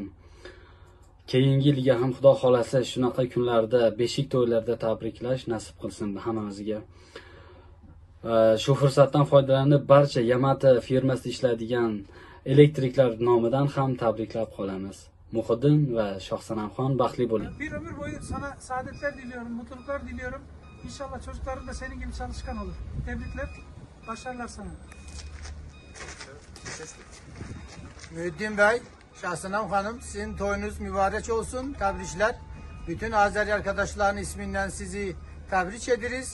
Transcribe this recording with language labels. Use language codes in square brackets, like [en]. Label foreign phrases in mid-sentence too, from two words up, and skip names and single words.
[uz] Keyingi yilga ham Xudo xolasa shunaqa kunlarda, beshik to'ylarda tabriklash nasib qilsin hammamizga. Shu fursatdan foydalanib barcha Yamato firmasida ishlaydigan elektriklar nomidan ham tabriklab qolamiz. Muhiddin ve Shohsanamxon baxtli bo'ling. [tr] Bir ömür boyu sana saadetler diliyorum, mutluluklar diliyorum. İnşallah çocukların da senin gibi çalışkan olur. Tebrikler, başarılar sana. Muhiddin Bey, Shohsanam Hanım, sizin toyunuz mübarek olsun. Tebrikler. Bütün Azeri arkadaşların isminden sizi tebrik ederiz.